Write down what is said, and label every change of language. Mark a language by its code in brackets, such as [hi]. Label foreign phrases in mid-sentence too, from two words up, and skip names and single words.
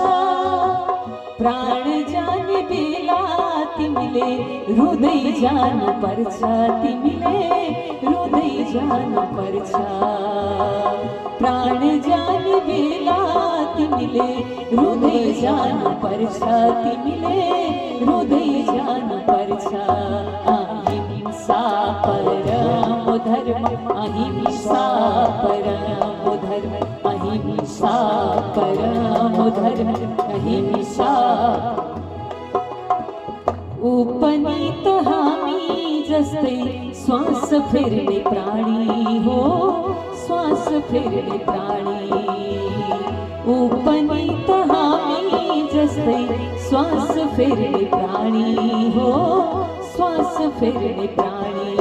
[ne] प्राण जाने बेला तिमीले रुँदै जानु पर्छ। तिमीले रुँदै जानु पर्छ। प्राण जाने बेला तिमीले रुँदै जानु पर्छ। तिमीले रुँदै जानु पर्छ। [sa] अहिंसा परमो धर्म, अहिंसा परमो धर्म, अहिंसा परमो धर्म, अहिंसा। [ne] उपनीत हामी जस्तै श्वास फेर्ने प्राणी हो, श्वास फेर्ने प्राणी। उपनीत हामी जस्तै श्वास फेर्ने प्राणी हो, श्वास फेर्ने प्राणी।